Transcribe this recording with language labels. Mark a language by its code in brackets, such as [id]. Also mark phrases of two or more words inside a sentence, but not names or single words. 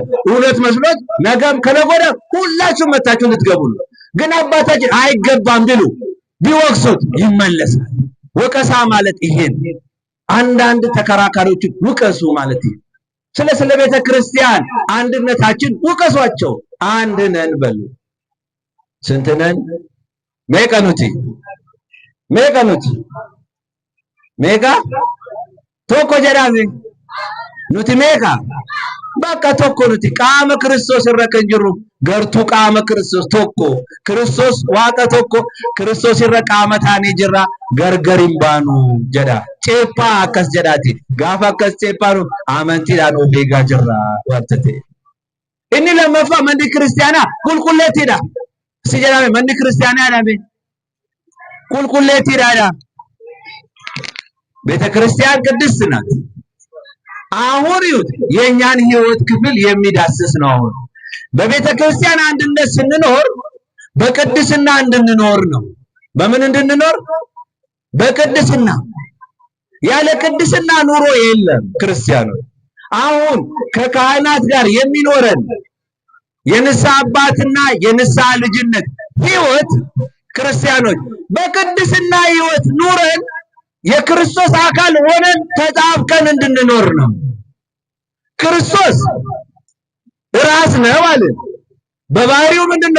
[am] እውነት መስሎት ነገም ከነገ ሁላችሁም መታችሁ ልትገቡ ነው። ግን አባታችን አይገባም ቢሉ ቢወቅሱት ይመለሳል። ወቀሳ ማለት ይሄ ነው። አንዳንድ ተከራካሪዎች ውቀሱ ማለት ነው። ስለ ቤተ ክርስቲያን አንድነታችን ውቀሷቸው። አንድ ነን በሉ። ስንት ነን? [om] meeqanuti meeqa tokko jedhame nuti meeqa bakka tokko nuti qaama Kiristoos irra kan jirru gartuu qaama Kiristoos tokko Kiristoos waaqa tokko Kiristoos irra qaama taanee jirra gargar hin baanu jedha. Ceephaa akkas jedhaati. Gaafa akkas ceephaanu amantiidhaan of eegaa jirra wanta ta'e. Inni lammaffaa manni kiristaanaa qulqulleettiidha. Si jedhame manni kiristaanaa jedhame qulqulleettiidha. [am] ቤተክርስቲያን ቅድስት ናት። አሁን ይሁት የኛን ህይወት ክፍል የሚዳስስ ነው። አሁን በቤተክርስቲያን አንድነት ስንኖር በቅድስና እንድንኖር ነው። በምን እንድንኖር? በቅድስና። ያለ ቅድስና ኑሮ የለም ክርስቲያኖች። አሁን ከካህናት ጋር የሚኖረን የንስሐ አባትና የንስሐ ልጅነት ህይወት ክርስቲያኖች በቅድስና ህይወት ኑረን የክርስቶስ አካል ሆነን ተጣብቀን እንድንኖር ነው። ክርስቶስ ራስ ነው አለ። በባህሪው ምንድነው?